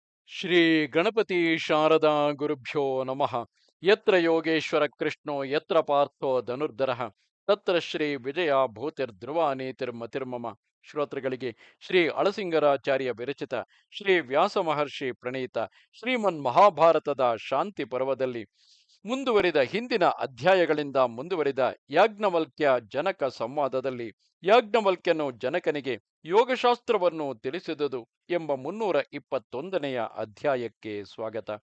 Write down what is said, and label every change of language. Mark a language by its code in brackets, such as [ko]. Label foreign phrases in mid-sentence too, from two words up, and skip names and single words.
[sa] ಶ್ರೀ ಗಣಪತಿ ಶಾರದಾ ಗುರುಭ್ಯೋ ನಮಃ. ಯತ್ರ ಯೋಗೇಶ್ವರ ಕೃಷ್ಣೋ ಯತ್ರ ಪಾರ್ಥೋ ಧನುರ್ಧರಃ ತತ್ರ ಶ್ರೀ ವಿಜಯ ಭೂತಿರ್ಧ್ರುವ ನೀತಿರ್ಮತಿರ್ಮಮ. [kn] ಶ್ರೋತೃಗಳಿಗೆ ಶ್ರೀ ಅಳಸಿಂಗರಾಚಾರ್ಯ ವಿರಚಿತ ಶ್ರೀ ವ್ಯಾಸ ಮಹರ್ಷಿ ಪ್ರಣೀತ ಶ್ರೀಮನ್ ಮಹಾಭಾರತದ ಶಾಂತಿ ಪರ್ವದಲ್ಲಿ ಮುಂದುವರಿದ ಹಿಂದಿನ ಅಧ್ಯಾಯಗಳಿಂದ ಮುಂದುವರಿದ ಯಾಜ್ಞವಲ್ಕ್ಯ ಜನಕ ಸಂವಾದದಲ್ಲಿ ಯಾಜ್ಞವಲ್ಕ್ಯನು ಜನಕನಿಗೆ ಯೋಗಶಾಸ್ತ್ರವನ್ನು ತಿಳಿಸಿದುದು ಎಂಬ 321ನೆಯ ಅಧ್ಯಾಯಕ್ಕೆ ಸ್ವಾಗತ.